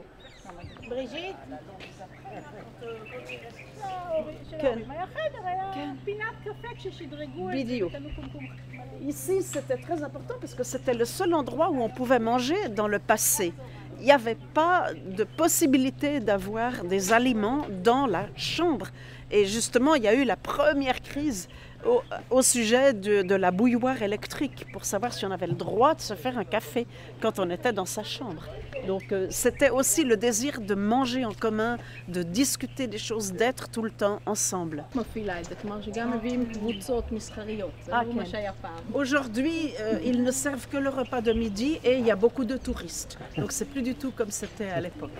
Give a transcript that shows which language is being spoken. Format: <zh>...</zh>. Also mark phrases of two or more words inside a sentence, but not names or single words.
<he>בריז'יט? כן. היה חדר, היה פינת קפה כששדרגו את זה. בדיוק.</he> <fr>Ici, c'était très important parce que c'était le seul endroit où on pouvait manger dans le passé. Il n'y avait pas de possibilité d'avoir des aliments dans la chambre. Et justement, il y a eu la première crise au sujet de la bouilloire électrique pour savoir si on avait le droit de se faire un café quand on était dans sa chambre. Donc c'était aussi le désir de manger en commun, de discuter des choses, d'être tout le temps ensemble.</fr> <he>מפעילה את זה, כלומר שגם מביאים קבוצות מסחריות, זה לא מה שהיה פעם.</he> <fr>Aujourd'hui, ils ne servent que le repas de midi et il y a beaucoup de touristes. Donc c'est plus du tout comme c'était à l'époque.</fr>